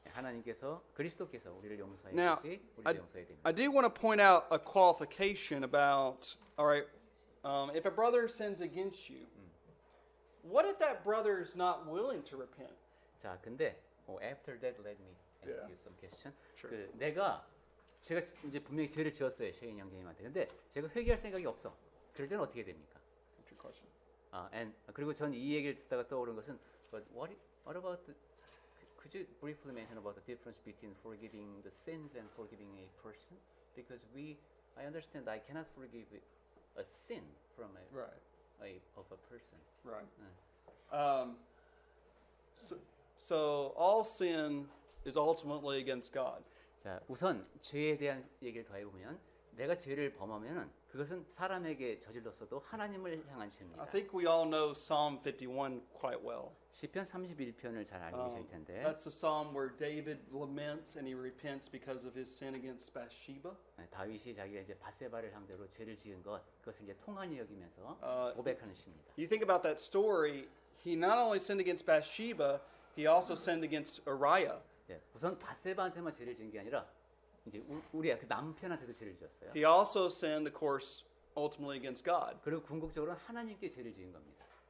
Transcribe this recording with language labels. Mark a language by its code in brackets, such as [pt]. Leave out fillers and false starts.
[ko] 하나님께서 그리스도께서 우리를 용서하듯이 [en] Now, [ko] 우리를 용서해야 됩니다. [en] I do want to point out a qualification about, all right, if a brother sins against you, what if that brother is not willing to repent? [ko] 자, 근데 [en] after that let me ask Yeah. you some question. Sure. [ko] 제가 이제 분명히 죄를 지었어요, 셰인 형제님한테. 근데 제가 회개할 생각이 없어. 그럴 때는 어떻게 됩니까? [en] That's your question. [ko] 그리고 전 이 얘기를 듣다가 떠오른 것은 [en] but what about could you briefly mention about the difference between forgiving the sins and forgiving a person? Because I understand I cannot forgive a sin from of a person. Right. So all sin is ultimately against God. [ko] 자, 우선 죄에 대한 얘기를 더 해보면 내가 죄를 범하면은 그것은 사람에게 저질렀어도 하나님을 향한 죄입니다. [en] I think we all know Psalm 51 quite well. [ko] 시편 31편을 잘 알고 계실 텐데 [en] That's the psalm where David laments and he repents because of his sin against Bathsheba. [ko] 다윗이 자기가 이제 바세바를 상대로 죄를 지은 그것을 이제 통한히 여기면서 고백하는 시입니다. [en] You think about that story, he not only sinned against Bathsheba, he also sinned against Uriah. [ko] 네, 우선 바세바한테만 죄를 지은 게 아니라 이제 우리의 그 남편한테도 죄를 지었어요. [en] He also sinned, of course, ultimately against God. [ko] 그리고 궁극적으로는 하나님께 죄를 지은 겁니다.